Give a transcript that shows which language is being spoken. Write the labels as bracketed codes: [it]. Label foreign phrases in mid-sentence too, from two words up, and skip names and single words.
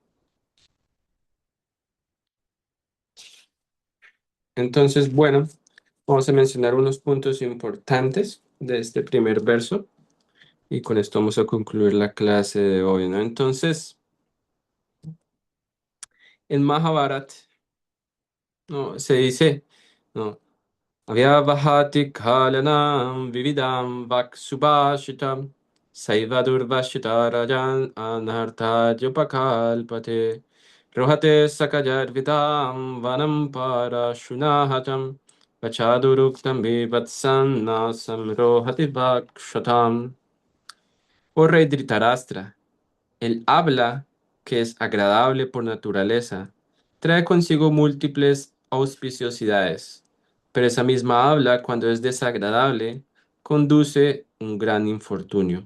[es] Entonces, bueno, vamos a mencionar unos puntos importantes de este primer verso y con esto vamos a concluir la clase de hoy, ¿no? Entonces, en Mahabharat, ¿no? Se dice, ¿no? [sa] अव्यवहति कलानं विविदं वाक् सुभाषितं सैव दुर्वाषित राजन् अनर्थ जुपकल्पते रोहते सकयर् विदं वनं पर शुनहतं वाचदुरुक्तं विवत्सन्नसं रोहति वक्षतं. [es] Oh rey Dhritarashtra, el habla, que es agradable por naturaleza, trae consigo múltiples auspiciosidades, pero esa misma habla, cuando es desagradable, conduce un gran infortunio.